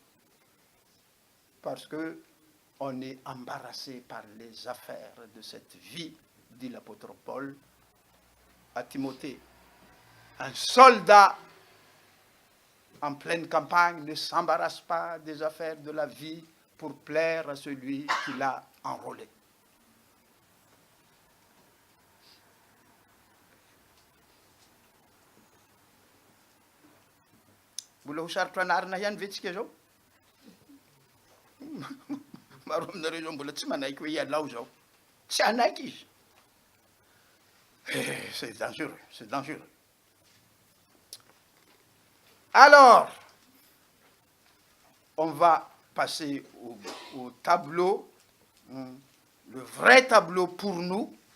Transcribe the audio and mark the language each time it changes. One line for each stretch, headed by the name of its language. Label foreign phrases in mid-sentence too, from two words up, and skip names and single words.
French: Parce que on est embarrassé par les affaires de cette vie, dit l'apôtre Paul à Timothée. Un soldat en pleine campagne ne s'embarrasse pas des affaires de la vie pour plaire à celui qui l'a enrôlé.
Malagasy: Mbola ho sarotra anarina ihany ve tsika zao? Maro aminareo zao mbola tsy manaiky hoe ialao zao. Tsy anaiky izy.
French: C'est dangereux, c'est dangereux. Alors, on va passer au tableau, le vrai tableau pour nous.